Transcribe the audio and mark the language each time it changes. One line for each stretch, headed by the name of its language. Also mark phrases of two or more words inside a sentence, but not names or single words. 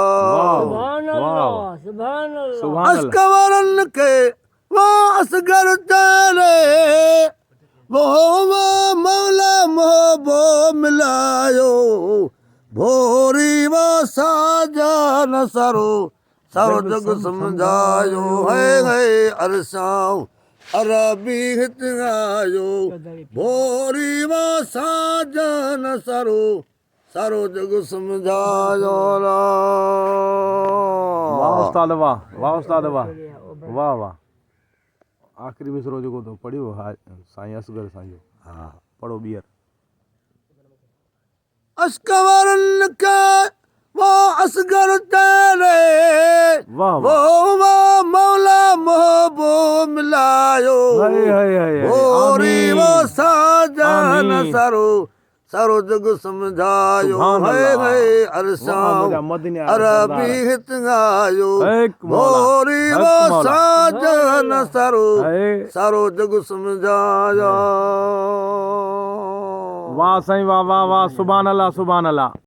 Sindhi: असकवरन के वो असगर चले, वो मौला मोहबो मिलायो, भोरी वो साजन सरो जग समझायो, है अरसां अरबी हित आयो, भोरी वो साजन सरो जग समझायो। वाह उस्ताद वाह। वाह उस्ताद वाह। वाह वाह। आख़िरी मिसरो जेको तो पढ़ियो साईं असगर साईं जो। हा। पढ़ो ॿीहर अशकवरन के वो असगर तेरे वाह वो वाह मौला मोहबो मिलायो हाय हाय हाय हाय। भोरी आमीन। वो साजन आमीन। सरो सरो जग समझायो सुभान है अल्लाह। है वाह अरसाओ मुझा मदनी अरबी हित गायो एक मौला, भोरी एक वो मौला। साजन सरो है। सरो जग समझायो वाह साईं वाह वाह वाह
Arabic: سبحان الله سبحان الله.